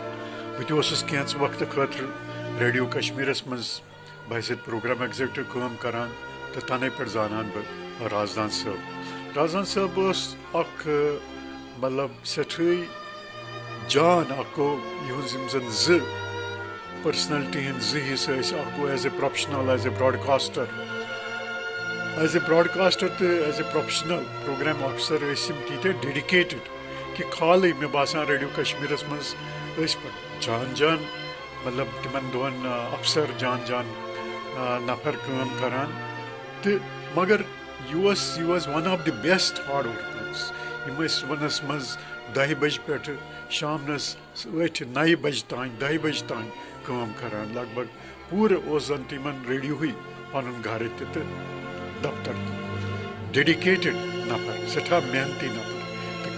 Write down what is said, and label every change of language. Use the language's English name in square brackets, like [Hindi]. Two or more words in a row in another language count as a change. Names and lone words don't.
[Kashmiri] بہٕ تہِ اوسُس کینٛژٕ وقتہٕ خٲطرٕ ریڈیو کشمیرس منٛز بحثیت [English] program executive [Kashmiri] کٲم کران، تہٕ تنَے پٮ۪ٹھ زانان بہٕ رازدان صٲب۔ رازدان صٲب اوس اکھ مطلب سٮ۪ٹھٕے جان، اکھ گوٚو یِہٕنٛز یِم زن زٕ پٔرسنلٹی ہٕنٛدۍ زٕ حصہٕ ٲسۍ، اکھ گوٚو [English] as a professional as a broadcaster, [Kashmiri] تہٕ [English] as a professional program officer [Kashmiri] ٲسۍ یِم تیٖتیٛاہ ڈیڈِکیٹڈ کہِ کھالٕے مےٚ باسان ریڈیو کشمیرس منٛز ٲسۍ پتہٕ جان مطلب تِمن دۄہن افسر جان نفر کٲم کران، تہٕ مگر یہِ [English] was one of the best hard workers. [Kashmiri] یِم ٲسۍ صُبحنس منٛز 10 بجے پٮ۪ٹھ شامنس 8-9 بجے تام 10 بجے تام کٲم کران لگ بگ پوٗرٕ اوس زن تِمن ریڈیوہٕے پنُن گرٕ تہِ تہٕ دفتر تہِ ڈیڈِکیٹِڈ نفر سٮ۪ٹھاہ محنتی نفر تہٕ